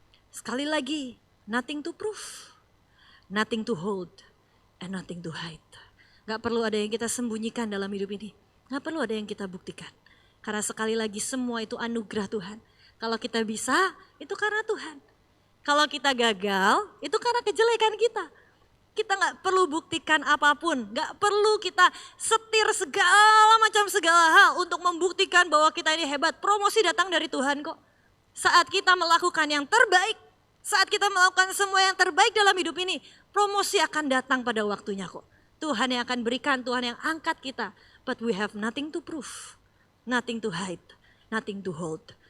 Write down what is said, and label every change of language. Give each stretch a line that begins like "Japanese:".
Indonesian: Sekali lagi,
English: nothing to prove, nothing to hold, and nothing to hide.
Indonesian: Gak perlu ada yang kita sembunyikan dalam hidup ini, gak perlu ada yang kita buktikan. Karena sekali lagi semua itu anugerah Tuhan. Kalau kita bisa, itu karena Tuhan. Kalau kita gagal, itu karena kejelekan kita. Kita gak perlu buktikan apapun. Gak perlu kita setir segala hal untuk membuktikan bahwa kita ini hebat. Promosi datang dari Tuhan kok. Saat kita melakukan yang terbaik, saat kita melakukan semua yang terbaik dalam hidup ini, promosi akan datang pada waktunya kok. Tuhan yang akan berikan, Tuhan yang angkat kita.
English: But we have nothing to prove, nothing to hide, nothing to hold.